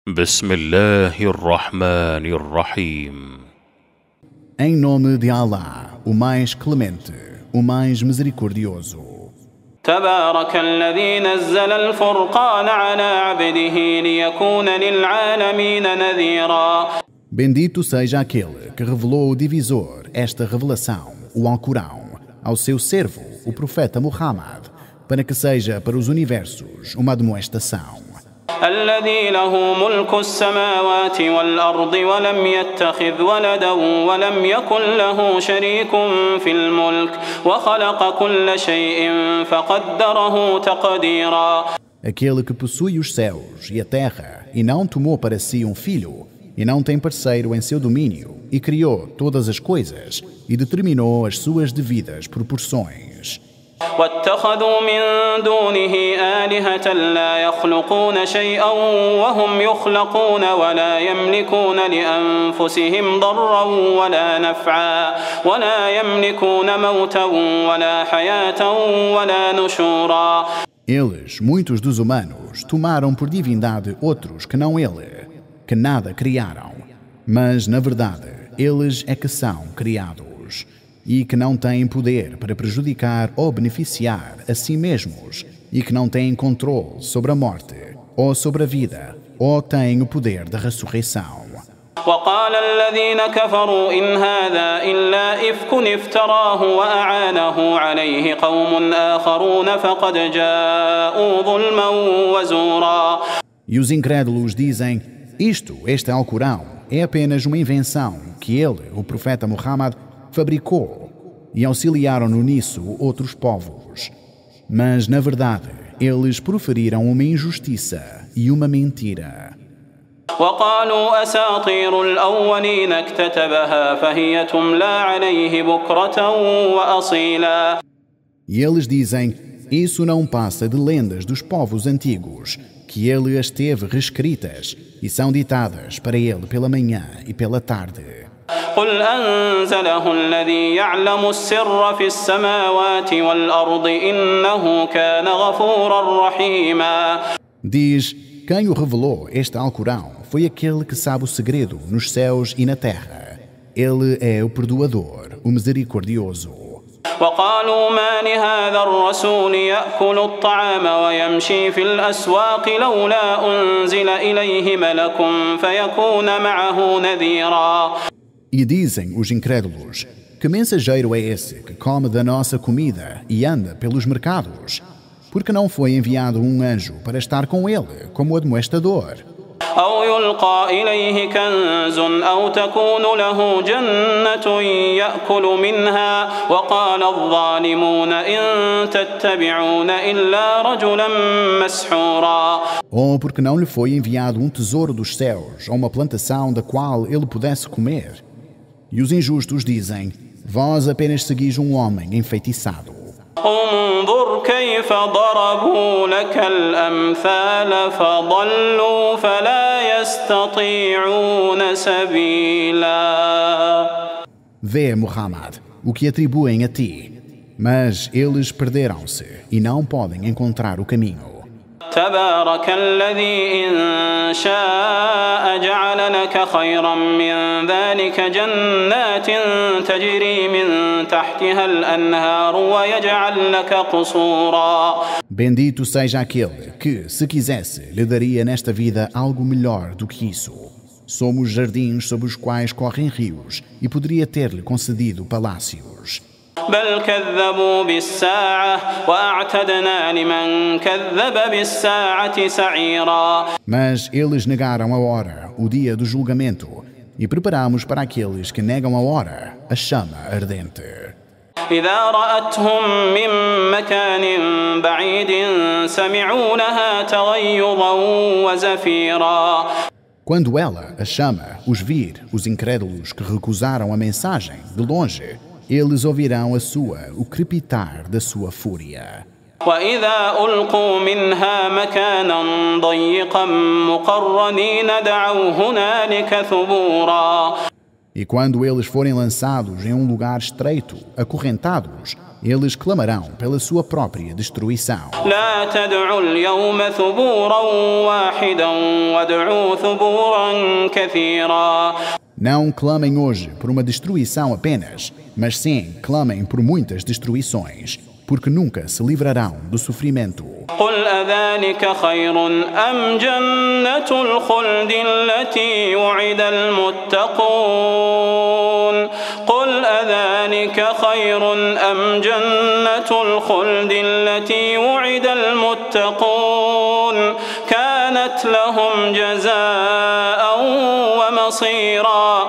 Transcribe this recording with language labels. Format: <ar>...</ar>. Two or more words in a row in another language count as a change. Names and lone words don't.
<ar>بسم الله الرحمن الرحيم.</ar> <pt>Em nome de Allah, o mais clemente, o mais misericordioso.</pt> <ar>تبارك الذي نزل الفرقان على عبده ليكون للعالمين نذيرا.</ar> <pt>Bendito seja aquele que revelou o divisor, esta revelação, o Alcorão, ao seu servo, o profeta Muhammad, para que seja para os universos uma admoestação.</pt> <ar>الذي له ملك السماوات والأرض ولم يتخذ ولدا ولم يكن له شريك في الملك وخلق كل شيء فقدره تقديرا.</ar> <pt>Aquele que possui os céus e a terra e não tomou para si um filho e não tem parceiro em seu domínio e criou todas as coisas e determinou as suas devidas proporções.</pt> <ar>واتخذوا من دونه آلهة لا يخلقون شيئا وهم يخلقون ولا يملكون لأنفسهم ضرا ولا نفعا ولا يملكون موتا ولا حياة ولا نشورا.</ar> <pt>Eles, muitos dos humanos, tomaram por divindade outros que não ele, que nada criaram, mas, na verdade, eles é que são criados. E que não têm poder para prejudicar ou beneficiar a si mesmos, e que não têm controle sobre a morte, ou sobre a vida, ou têm o poder da ressurreição.</pt> <ar>وقال الذين كفروا إن هذا إلا إفك افتراه وأعانه عليه قوم آخرون فقد جاءوا ظلما وزورا.</ar> <pt>E os incrédulos dizem, este Alcorão, é apenas uma invenção que ele, o profeta Muhammad, fabricou, e auxiliaram-no nisso outros povos. Mas, na verdade, eles proferiram uma injustiça e uma mentira.</pt> <ar>وقالوا أساطير الأولين اكتتبها فهي تملى عليه بكرة وأصيلا.</ar> <pt>E eles dizem, isso não passa de lendas dos povos antigos, que ele as teve reescritas e são ditadas para ele pela manhã e pela tarde.</pt> <ar>قل أنزله الذي يعلم السر في السماوات والأرض إنه كان غفورا رحيما.</ar> <pt>Diz, quem o revelou este Alcorão foi aquele que sabe o segredo nos céus e na terra. Ele é o perdoador, o misericordioso.</pt> <ar>وقالوا ما لهذا الرسول يأكل الطعام ويمشي في الأسواق لولا أنزل إليه ملك فيكون معه نذيرا.</ar> <pt>E dizem os incrédulos, que mensageiro é esse que come da nossa comida e anda pelos mercados? Porque não foi enviado um anjo para estar com ele como admoestador?</pt> <ar>أو يلقى إليه كنز أو تكون له جنة يأكل منها وقال الظالمون إن تتبعون إلا رجلا مسحورا.</ar> <pt>Ou porque não lhe foi enviado um tesouro dos céus ou uma plantação da qual ele pudesse comer? E os injustos dizem, vós apenas seguis um homem enfeitiçado.</pt> <ar>انظر كيف ضربوا لك الأمثال فضلوا فلا يستطيعون سبيلا.</ar> <pt>Vê, Muhammad, o que atribuem a ti, mas eles perderam-se e não podem encontrar o caminho.</pt> <ar>تبارك الذي إن شاء جعل لك خيرا من ذلك جنات تجري من تحتها الأنهار ويجعل لك قصورا.</ar> <pt>Bendito seja aquele que, se quisesse, lhe daria nesta vida algo melhor do que isso. Somos jardins sob os quais correm rios e poderia ter-lhe concedido palácios.</pt> <ar>بل كذبوا بالساعة وأعتدنا لمن كذب بالساعة سعيرا.</ar> <pt>Mas eles negaram a hora, o dia do julgamento, e preparamos para aqueles que negam a hora, a chama ardente.</pt> <ar>إذا رأتهم من مكان بعيد سمعوا لها تغيظا وزفيرا.</ar> <pt>Quando ela, a chama, os vir, os incrédulos que recusaram a mensagem, de longe, eles ouvirão o crepitar da sua fúria.</pt> <ar>وإذا ألقوا منها مكانا ضيقا مقرنين دعوا هنالك ثبورا.</ar> <pt>E quando eles forem lançados em um lugar estreito, acorrentados, eles clamarão pela sua própria destruição.</pt> <ar>لا تدعوا اليوم ثبورا واحدا وادعوا ثبورا كثيرا.</ar> <pt>Não clamem hoje por uma destruição apenas, mas sim clamem por muitas destruições, porque nunca se livrarão do sofrimento.</pt> <ar>قل أذلك خير أم جنة الخلد التي وعد المتقون قل أذلك خير أم جنة الخلد التي وعد المتقون كانت لهم جزاء ومصيرا.</ar>